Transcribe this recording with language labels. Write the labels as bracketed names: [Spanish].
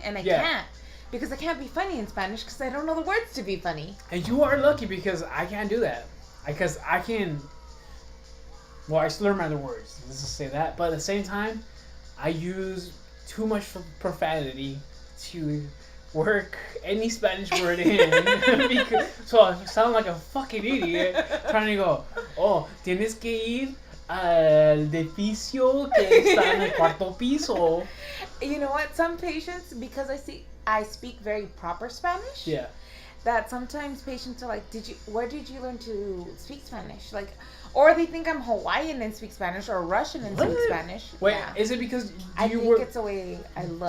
[English] And I can't because I can't be funny in Spanish because I don't know the words to be funny. And you are lucky because I can't do that. Because I can. Well, I slur my other words. Let's just say that. But at the same time, I use too much profanity to work any Spanish word in. Because, so I sound like a fucking idiot trying to go, oh, [Spanish] tienes que ir al edificio que está en el cuarto piso. [English] You know what? Some patients, because I speak very proper Spanish. Yeah. That sometimes patients are like, where did you learn to speak Spanish? Like, or they think I'm Hawaiian and speak Spanish or Russian and speak Spanish. Wait, is it because I think it's the way I look.